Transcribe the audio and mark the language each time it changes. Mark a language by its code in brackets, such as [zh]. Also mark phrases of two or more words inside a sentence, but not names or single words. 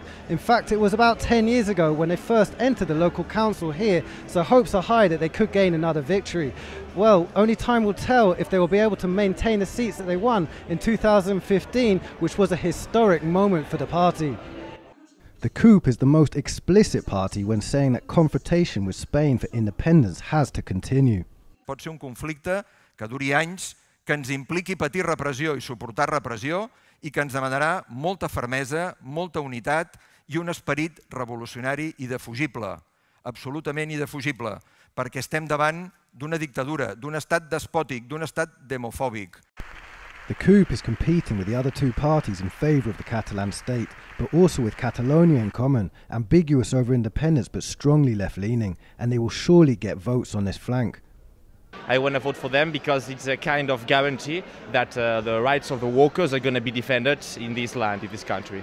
[en] In fact, it was about 10 years ago when they first entered the local council here, so hopes are high that they could gain another victory. Well, only time will tell if they will be able to maintain the seats that they won in 2015, which was a historic moment for the party. The CUP is the most explicit party when saying that confrontation with Spain for independence has to continue. [ca] Pot ser un conflicte que duri anys, que ens impliqui patir repressió i suportar repressió i que ens demanarà molta fermesa, molta unitat i un esperit revolucionari indefugible, absolutament indefugible, perquè estem davant d'una dictadura, d'un estat despòtic, d'un estat demofòbic. [en] The coup is competing with the other two parties in favour of the Catalan state, but also with Catalonia in common, ambiguous over independence but strongly left-leaning, and they will surely get votes on this flank. I want to vote for them because it's a kind of guarantee that the rights of the workers are going to be defended in this land, in this country.